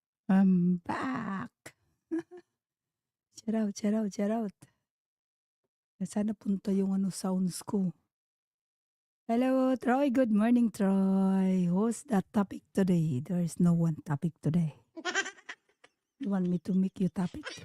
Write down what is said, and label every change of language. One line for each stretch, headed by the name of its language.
English: I'm back. Shout out, shout out, shout out.
Filipino: Sana punta yung sounds ko.
English: Hello, Troy. Good morning, Troy. What's that topic today? There is no one topic today. You want me to make you topic?